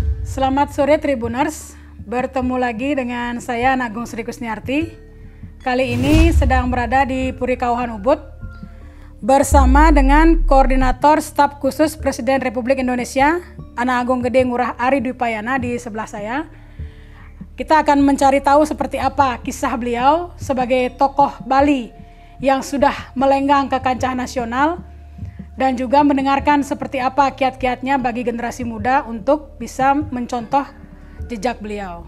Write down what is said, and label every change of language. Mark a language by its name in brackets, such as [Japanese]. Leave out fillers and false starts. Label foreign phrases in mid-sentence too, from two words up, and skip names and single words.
[Indonesian] Selamat sore Tribuners, bertemu lagi dengan saya Nagung Sri Kusniarti. Kali ini sedang berada di Puri Kauhan Ubud bersama dengan Koordinator Staf Khusus Presiden Republik Indonesia Ana Agung Gede Ngurah Ari Dwipayana di sebelah saya. Kita akan mencari tahu seperti apa kisah beliau sebagai tokoh Bali yang sudah melenggang ke kancah nasional dan juga mendengarkan seperti apa kiat-kiatnya bagi generasi muda untuk bisa mencontoh jejak beliau.